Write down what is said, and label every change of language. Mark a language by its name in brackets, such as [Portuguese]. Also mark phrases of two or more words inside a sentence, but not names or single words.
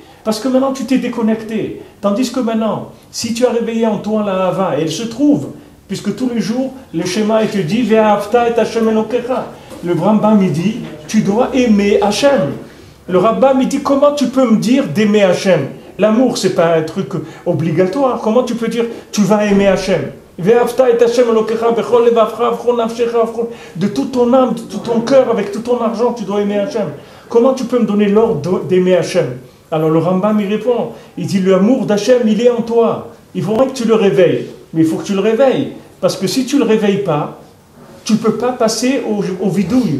[French] Parce que maintenant, tu t'es déconnecté. Tandis que maintenant, si tu as réveillé en toi la hava, et elle se trouve, puisque tous les jours, le schéma te dit, [Hebrew] ואהבת את ה' אלוקיך. [French] Le Rambam il dit, tu dois aimer Hachem. Le Rambam il dit, comment tu peux me dire d'aimer Hachem? L'amour, ce n'est pas un truc obligatoire. Comment tu peux dire, tu vas aimer Hachem? [Hebrew] ואהבת את ה' אלוקיך, בכל לבבך, בכל נפשך, [French] de toute ton âme, de tout ton cœur, avec tout ton argent, tu dois aimer Hachem. Comment tu peux me donner l'ordre d'aimer Hachem? Alors le Rambam il répond, il dit, l'amour d'Hachem, il est en toi. Il faudrait que tu le réveilles. Mais il faut que tu le réveilles. Parce que si tu ne le réveilles pas, tu ne peux pas passer au vidouille.